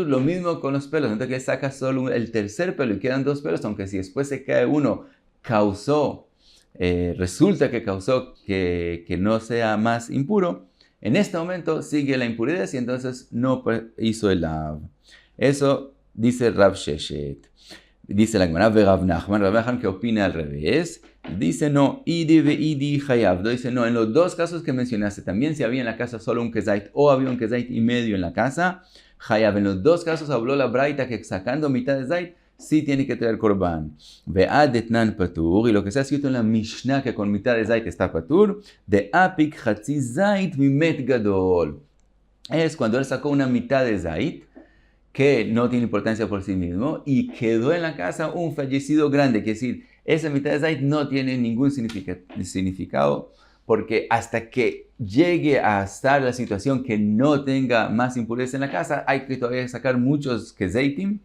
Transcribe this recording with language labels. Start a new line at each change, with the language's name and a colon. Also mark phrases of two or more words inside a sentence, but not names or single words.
Spanish: Lo mismo con los pelos, entonces que saca solo el tercer pelo y quedan dos pelos, aunque si después se cae uno, resulta que causó que no sea más impuro, en este momento sigue la impurez y entonces no hizo el lav. Eso dice Rav Sheshet. Dice la Gemara, Rav Nachman, que opina al revés. Dice no,
Aramaic: idi ve idi hayav.
Spanish: Dice no, en los dos casos que mencionaste, también si había en la casa solo un kezait o había un kezait y medio en la casa, hayav. En los dos casos habló la braita que sacando mitad de zait, sí tiene que traer korban.
Aramaic: Ve'ad etnan patur,
Spanish: y lo que se ha escrito en la Mishnah que con mitad de zait está patur,
Aramaic: de apik chatzi zait mimet gadol.
Spanish: Es cuando él sacó una mitad de zait, que no tiene importancia por sí mismo, y quedó en la casa un fallecido grande, que es decir, esa mitad de zait no tiene ningún significado, porque hasta que llegue a estar la situación que no tenga más impureza en la casa, hay que todavía sacar muchos kezaitim.